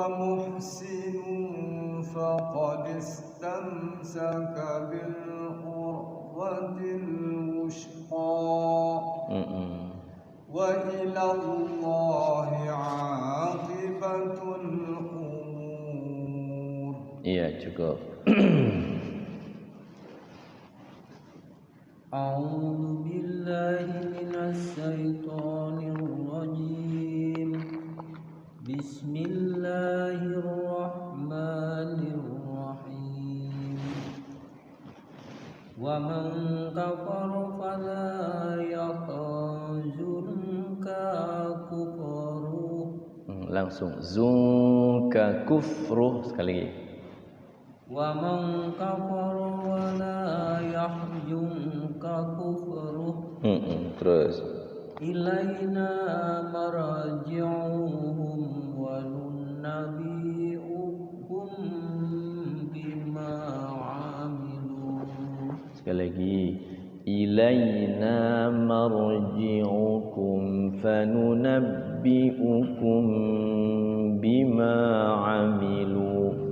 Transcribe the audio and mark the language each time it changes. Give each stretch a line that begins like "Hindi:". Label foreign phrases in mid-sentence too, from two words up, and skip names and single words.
Arabic: محسن فقد استمسك بالعروة الوثقى وإلى الله عاقبة الأمور.
Indonesian: Iya, cukup.
Arabic: أعوذ بالله من الشيطان الرجيم. بسم الله الرحمن الرحيم. ومن كفر فلا يحزنك كفره.
Indonesian: Langsung
Arabic: زنك كفره
Indonesian: sekali lagi.
Arabic: ومن كفر ولا يحزنك كفره.
Indonesian: Terus
Arabic: إلينا مرجعهم وننبئهم بما عملوا.
Indonesian: sekali lagi,
Arabic: إلينا مرجعكم فننبئكم بما عملوا.